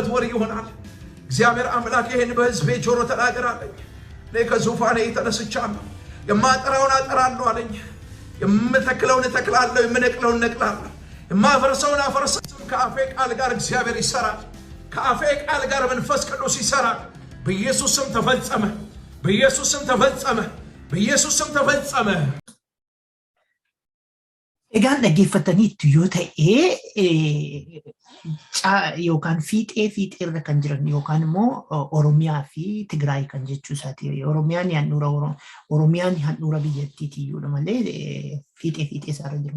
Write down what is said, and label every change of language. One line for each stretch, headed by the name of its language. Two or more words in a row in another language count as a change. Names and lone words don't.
Amharic: ወሬ ይሆናል። እግዚአብሔር አምላክ ይሄን በሕዝቤ ጆሮ ተናገራለኝ። እኔ ከዙፋኔ ተነስቻለሁ። የማጠራውን አጠራለሁ አለኝ። የምተክለውን እተክላለሁ፣ የምነቅለውን እነቅላለሁ፣ የማፈርሰውን አፈርሳለሁ። ከአፌ ቃል ጋር እግዚአብሔር ይሰራል። ከአፌ ቃል ጋር መንፈስ ቅዱስ ይሰራል። በኢየሱስ ስም ተፈጸመ። በኢየሱስ ስም ተፈጸመ። በኢየሱስ ስም ተፈጸመ።
Oromo: Egaan dhaggeeffataniitu yoo ta'e yookaan fiixee irra kan jiran yookaan immoo Oromiyaa fi Tigraay kan jechuu isaati. Oromiyaan handhuura biyyattiitiyyuudha malee fiixee isaarra jiru.